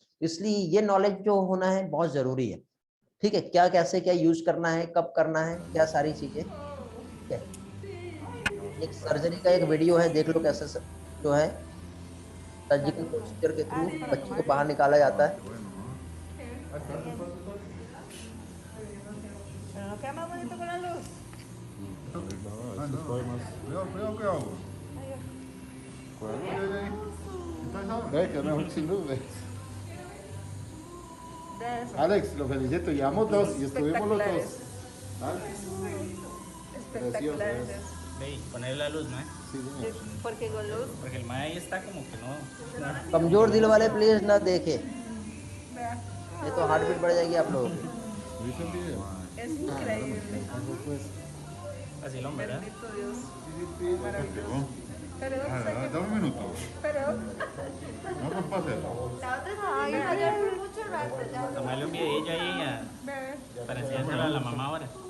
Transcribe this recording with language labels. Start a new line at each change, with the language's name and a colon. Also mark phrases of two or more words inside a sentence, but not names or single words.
Hindi: इसलिए ये नॉलेज जो होना है बहुत जरूरी है, ठीक है। क्या कैसे क्या यूज करना है, कब करना है, क्या सारी चीजें, ठीक है। एक सर्जरी का एक वीडियो है, देख लो कैसे जो है
English: surgical procedure
Hindi: के थ्रू बच्चे को बाहर निकाला जाता है।
Spanish: Pero no queda más bonito con la luz. Cuidado que hago. Ve que no es un sin luz, ve. Alex, lo felicito, llevamos dos y estuvimos los dos. Espectaculares. Ve, poner la luz, ¿no? Sí, señor. Porque con luz. Porque el mae ahí está como que no.
Hindi: कमजोर दिल वाले प्लीज ना देखे, ये तो हार्ट बीट बढ़ जाएगी आप लोगों की।
Spanish: ¿Viste el video? Es increíble. Así lo ¿verdad? Bendito Dios. Perfecto. Pero, Dame un minuto. pero. No compase. La otra es que ayer fue mucho rato ya. Tomarle un videillo ahí para enseñárselo a la mamá ahora.